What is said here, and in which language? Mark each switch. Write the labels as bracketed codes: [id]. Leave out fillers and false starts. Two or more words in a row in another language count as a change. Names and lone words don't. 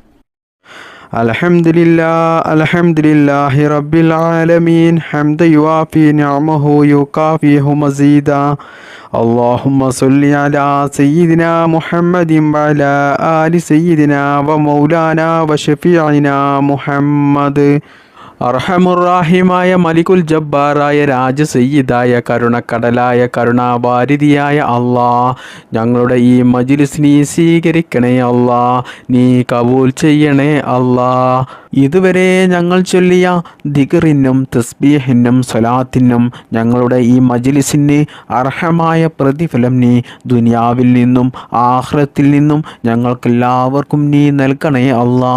[ar] الحمد لله رب العالمين حمدا يوافي نعمه يكافئه مزيدا اللهم صل على سيدنا محمد وعلى آل سيدنا ومولانا وشفيعنا محمد. [ml] അർഹമുറാഹിമായ മലികുൽ ജബ്ബാറായ രാജസയ്യിദായ കരുണക്കടലായ കരുണാവാരിധിയായ അള്ളാ, ഞങ്ങളുടെ ഈ മജ്‌ലിസ് നീ സ്വീകരിക്കണേ അള്ളാ, നീ കബൂൽ ചെയ്യണേ അള്ളാ. ഇതുവരെ ഞങ്ങൾ ചൊല്ലിയ ദിക്റിനും തസ്ബീഹിനും സ്വലാത്തിനും ഞങ്ങളുടെ ഈ മജ്‌ലിസിന് അർഹമായ പ്രതിഫലം നീ ദുനിയാവിൽ നിന്നും ആഖിറത്തിൽ നിന്നും ഞങ്ങൾക്കെല്ലാവർക്കും നീ നൽകണേ അള്ളാ.